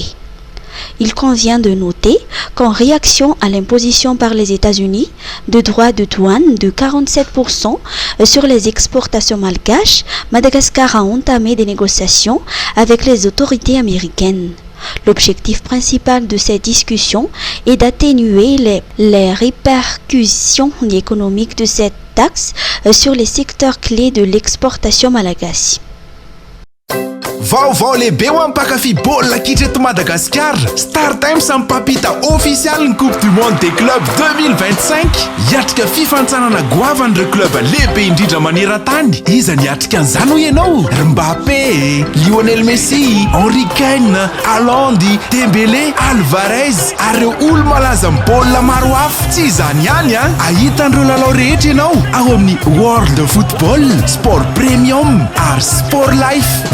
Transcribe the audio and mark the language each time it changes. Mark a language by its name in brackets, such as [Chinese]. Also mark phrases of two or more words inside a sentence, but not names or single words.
[French] Il convient de noter qu'en réaction à l'imposition par les États-Unis de droits de douane de 47% sur les exportations malgaches, Madagascar a entamé des négociations avec les autorités américaines. L'objectif principal de ces discussions est d'atténuer les répercussions économiques de cette taxe sur les secteurs clés de l'exportation malagasy. [Malagasy] Vaovao lehibe ho ampakafy baolina kitra eto Madagasikara. Star Times mipampita official ny Coupe du Monde des clubs 2025. Hiatrika fifantsarana goavan'ireo club lehibe indrindra maneran-tany. Iza ny hiatrika an'izany ho ianao? Mbappé, Lionel Messi, Henry Kane, Haaland, Dembélé, Alvarez ary ireo olo-malaza amin'ny baolina maro hafa. Tsy izany ihany a, ahitan'ireo lalao rehetra ianao ao amin'ny World Football, Sport Premium ary Sport Life.